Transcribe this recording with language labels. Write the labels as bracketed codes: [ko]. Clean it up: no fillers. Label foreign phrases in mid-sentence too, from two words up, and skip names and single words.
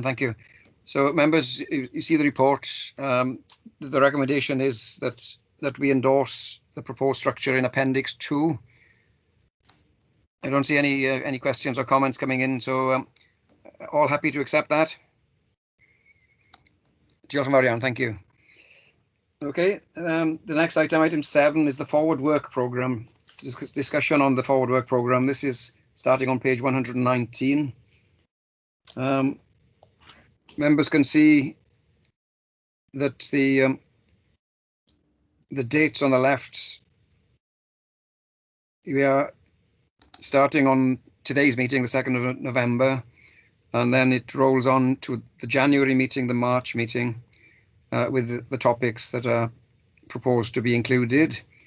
[en] Thank you. So members, you see the report. The recommendation is that we endorse the proposed structure in Appendix 2. I don't see any questions or comments coming in, so all happy to accept that. [cy] Diolch yn fawr iawn, [en] thank you. Okay, the next item, item 7, is the forward work programme. Discussion on the forward work programme. This is starting on page 119. Members can see that the dates on the left, we are starting on today's meeting, the 2nd of November, and then it rolls on to the January meeting, the March meeting, with the topics that are proposed to be included.